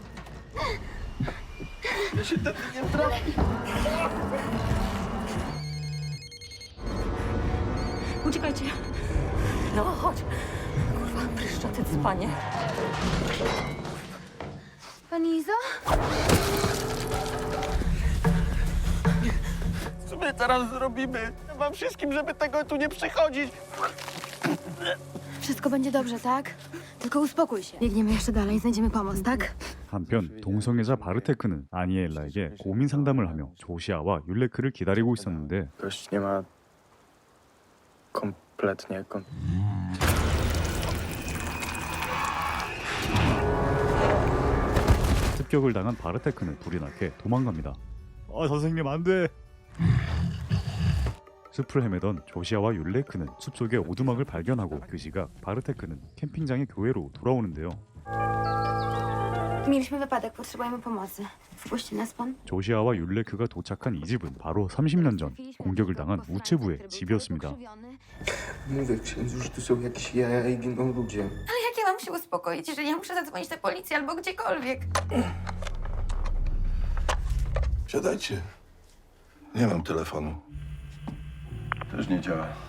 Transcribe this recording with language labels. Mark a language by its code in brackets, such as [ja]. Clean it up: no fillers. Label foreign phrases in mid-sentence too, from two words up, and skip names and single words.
[pl] Uciekajcie. No chodź. Kurwa, pryszczoty dzbanie. Pani Izo? Co my teraz zrobimy? Ja wam wszystkim, żeby tego tu nie przychodzić. Wszystko będzie dobrze, tak? Tylko uspokój się. Biegniemy jeszcze dalej, znajdziemy pomoc, tak? [ko] 한편 동성애자 바르테크는 아니엘라에게 고민 상담을 하며 조시아와 율레크를 기다리고 있었는데 [pl] Gość nie ma kompletnie [ko] 습격을 당한 바르테크는 불이 나게 도망갑니다. 선생님 안 돼. 숲을 헤매던 조시아와 율레크는 숲속의 오두막을 발견하고 그 시각 바르테크는 캠핑장의 교회로 돌아오는데요. [pl] Mieliśmy wypadek, potrzebujemy pomocy. Wpuści nas pan? [ko] 조시아와 율레크가 도착한 이 집은 바로 30년 전 공격을 당한 우체부의 집이었습니다. [pl] Mówię księdzu, że tu są jakieś jaja i giną ludzie. Ale jak ja mam się uspokoić, jeżeli ja muszę zadzwonić na policję albo gdziekolwiek? Siadajcie. Nie mam telefonu. Też nie działa.